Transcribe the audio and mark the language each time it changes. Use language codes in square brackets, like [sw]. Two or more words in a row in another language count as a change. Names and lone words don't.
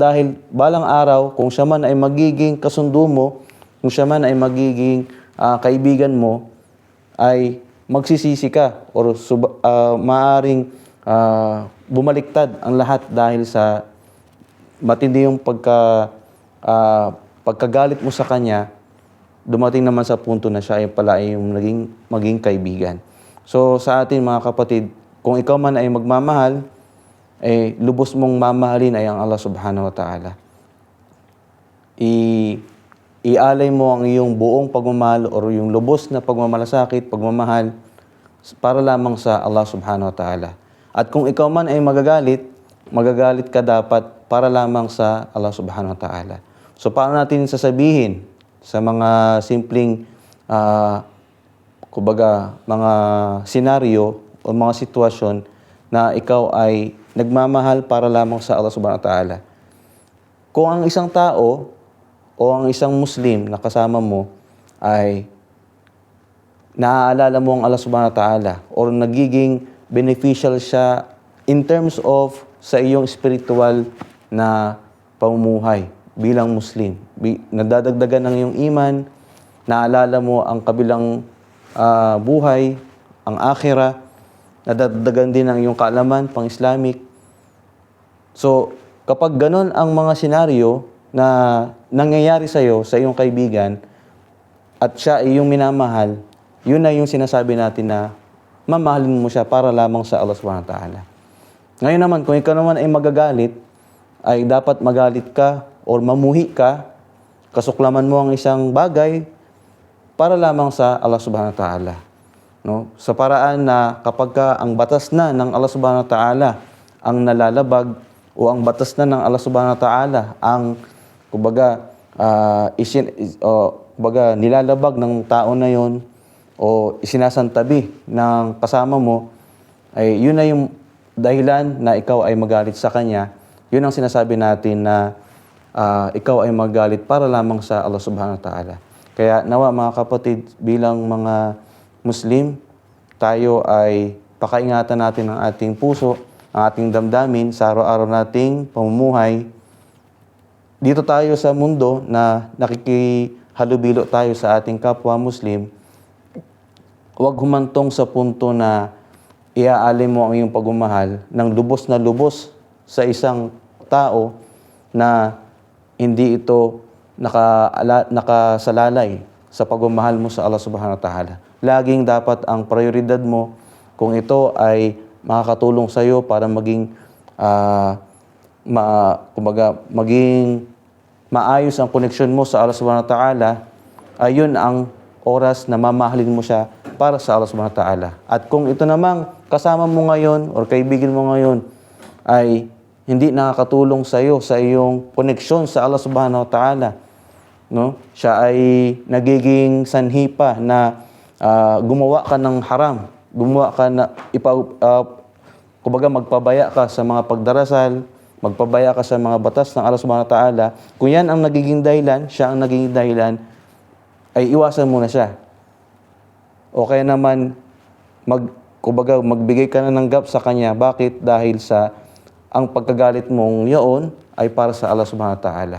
[tl] Dahil balang araw, kung siya man ay magiging kasundo mo, kung siya man ay magiging kaibigan mo, ay magsisisi ka or maaaring bumaliktad ang lahat dahil sa matindi yung pagkagalit mo sa kanya. Dumating naman sa punto na siya ay pala ay yung maging kaibigan. So sa atin mga kapatid, kung ikaw man ay magmamahal, lubos mong mamahalin ay ang [ar] الله سبحانه وتعالى. [tl] Ialay mo ang iyong buong pagmamahal o yung lubos na pagmamalasakit, pagmamahal para lamang sa [ar] الله سبحانه وتعالى. [tl] At kung ikaw man ay magagalit ka dapat para lamang sa [ar] الله سبحانه وتعالى. [tl] So paano natin sasabihin sa mga simpleng mga senaryo o mga sitwasyon na ikaw ay nagmamahal para lamang sa [ar] الله سبحانه وتعالى? [tl] Kung ang isang tao o ang isang Muslim na kasama mo ay naaalala mo ang [ar] الله سبحانه وتعالى [tl] or nagiging beneficial siya [en] in terms of [tl] sa iyong spiritual na pamumuhay bilang Muslim, nadadagdagan ng iyong iman, naalala mo ang kabilang buhay, ang akhirah, nadadagdagan din ang iyong kaalaman pang-Islamic. So, kapag ganon ang mga senaryo na nangyayari sa iyo, sa iyong kaibigan, at siya ay iyong minamahal, yun na yung sinasabi natin na mamahalin mo siya para lamang sa [ar] الله سبحانه وتعالى. [tl] Ngayon naman, kung ikaw naman ay magagalit, ay dapat magalit ka or mamuhi ka, kasuklaman mo ang isang bagay para lamang sa [ar] الله سبحانه وتعالى. [tl] No? Sa paraan na kapag ang batas na ng [ar] الله سبحانه وتعالى [tl] ang nalalabag o ang batas na ng [ar] الله سبحانه وتعالى [tl] ang nilalabag ng tao na yon o isinasantabi ng kasama mo, ay yun na yung dahilan na ikaw ay magalit sa kanya. Yun ang sinasabi natin na ikaw ay magalit para lamang sa [ar] الله سبحانه وتعالى. [tl] Kaya nawa mga kapatid, bilang mga Muslim, tayo ay pakaingatan natin ang ating puso, ang ating damdamin sa araw-araw nating pamumuhay. Dito tayo sa mundo na nakikihalubilo tayo sa ating kapwa Muslim, huwag humantong sa punto na iaalay mo ang iyong pagmamahal ng lubos na lubos sa isang tao na hindi ito nakasalalay sa pagmamahal mo sa [ar] الله سبحانه وتعالى. [tl] Laging dapat ang prioridad mo, kung ito ay makakatulong sa iyo para maging maging maayos ang koneksyon mo sa [ar] الله سبحانه وتعالى, [tl] ayun ang oras na mamahalin mo siya para sa [ar] الله سبحانه وتعالى. [tl] At kung ito namang kasama mo ngayon or kaibigan mo ngayon ay hindi nakakatulong sa iyo sa iyong koneksyon sa [ar] الله سبحانه وتعالى, [tl] no? Siya ay nagiging sanhi pa na gumawa ka ng haram, gumawa ka na magpabaya ka sa mga pagdarasal, magpabaya ka sa mga batas ng [ar] الله سبحانه وتعالى. [tl] Kung yan ang nagiging dahilan, siya ang nagiging dahilan, ay iwasan mo na siya. O kaya naman magbigay ka na ng gap sa kanya. Bakit? Dahil sa ang pagkagalit mong yun ay para sa [ar] الله سبحانه وتعالى.